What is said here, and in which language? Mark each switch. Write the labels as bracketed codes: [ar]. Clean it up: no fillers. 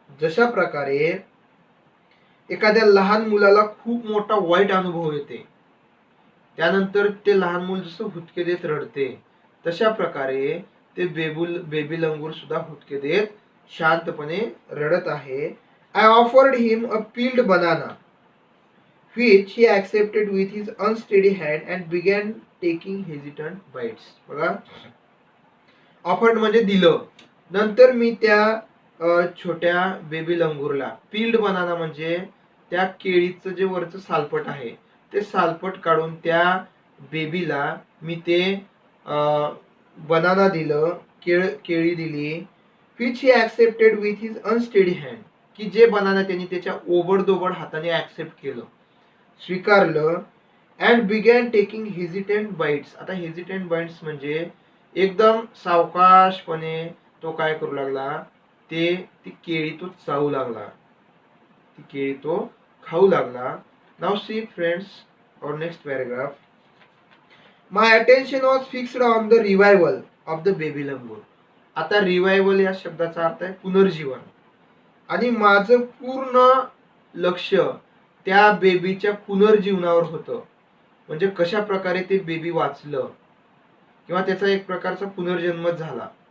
[mr] जशा प्रकारे एखाद्या लहान मुलाला खूप मोठा वाईट अनुभव येते, त्यानंतर ते लहान मूल जसं हुदके देत रडते, तशा प्रकारे ते बेबी लंगूर सुद्धा हुदके देत शांतपणे रडत आहे. [en] I offered him a peeled banana which he accepted with his unsteady hand and began taking hesitant bites. [mr] बघा, ऑफर्ड म्हणजे दिलं. नंतर मी त्या छोट्या बेबी लंगूरला पील्ड बनाना म्हणजे त्या केळीचं जे वरचं सालपट आहे ते सालपट काढून त्या बेबीला मी ते बनाना दिलं, केळी दिली. [en] which he accepted with his unsteady hand, [mr] की जे बनाना त्यांनी त्याच्या ओबडदोबड हाताने ऍक्सेप्ट केलं, स्वीकारलं. [en] And began taking hesitant bites. [mr] आता हेजिटेंट बाईट्स म्हणजे एकदम सावकाशपणे तो काय करू लागला, ती केळी तो चावू लागला, ती केळी तो खाऊ लागला. [en] Now see friends, और next paragraph. My attention was fixed on the revival of the baby langur. [mr] आता रिवायवल या शब्दाचा अर्थ आहे पुनर्जीवन, आणि माझं पूर्ण लक्ष त्या बेबीच्या पुनर्जीवनावर होतं. म्हणजे कशा प्रकारे ते बेबी वाचलं किंवा त्याचा एक प्रकारचा पुनर्जन्मच झाला.